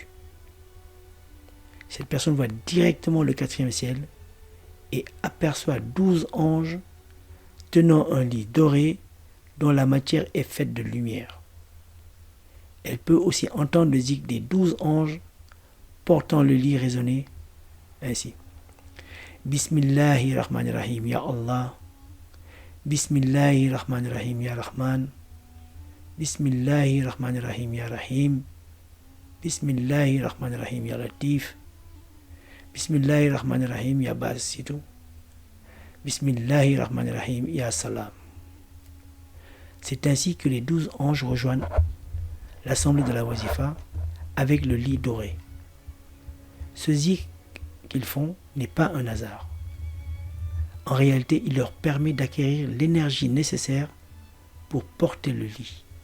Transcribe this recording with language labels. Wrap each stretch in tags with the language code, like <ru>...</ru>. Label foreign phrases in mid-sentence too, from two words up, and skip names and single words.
<fr>Cette personne voit directement le 4e ciel et aperçoit 12 anges tenant un lit doré dont la matière est faite de lumière. Elle peut aussi entendre le zikr des 12 anges portant le lit résonner ainsi.</fr> <ar>بسم الله الرحمن الرحيم يا الله. بسم الله الرحمن الرحيم يا رحمن. بسم الله الرحمن الرحيم يا رحيم. بسم الله الرحمن الرحيم يا لطيف. بسم الله الرحمن الرحيم يا باسط. بسم الله الرحمن الرحيم يا سلام.</ar> <fr>C'est ainsi que les 12 anges rejoignent l'assemblée de la Wazifa avec le lit doré. Ce zikr qu'ils font n'est pas un hasard. En réalité, il leur permet d'acquérir l'énergie nécessaire pour porter le lit.</fr>